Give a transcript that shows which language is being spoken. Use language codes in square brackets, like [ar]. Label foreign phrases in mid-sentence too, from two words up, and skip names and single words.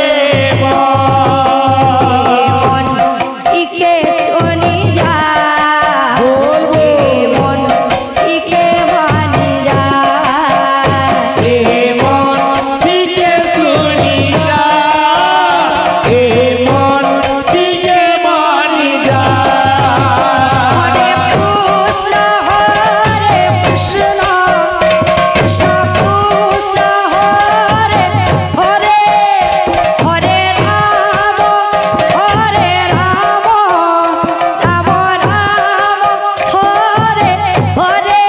[bho] मन इके सुनी जा ए मन इके मानी जा ए मन इके सुनी जा ए मन इके मानी जा [sa] हरे कृष्ण कृष्ण कृष्ण कृष्ण हरे हरे हरे राम राम राम हरे हरे